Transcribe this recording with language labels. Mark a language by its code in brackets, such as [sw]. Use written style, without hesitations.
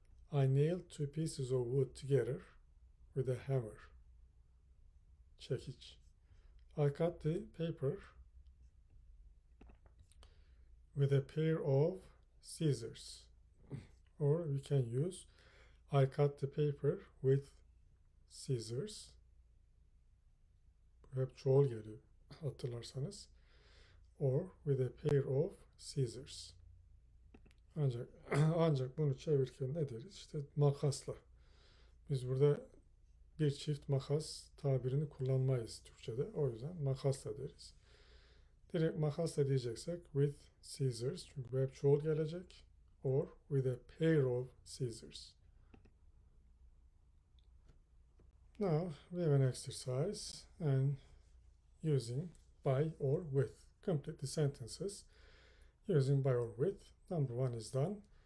[en] I nailed 2 pieces of wood together with a hammer. [tr] Çekiç. [en] I cut the paper with a pair of scissors. Or we can use I cut the paper with scissors. [tr] Bu hep çoğul geliyor hatırlarsanız. [en] Or with a pair of scissors. [tr] Ancak bunu çevirirken ne deriz? İşte makasla. Biz burada bir çift makas tabirini kullanmayız Türkçe'de. O yüzden makasla deriz. Direkt makasla diyeceksek [en] with scissors. [tr] Çünkü bu hep çoğul gelecek. [en] Or with a pair of scissors. Now we have an exercise and using by or with. Complete the sentences using by or with. Number 1 is done.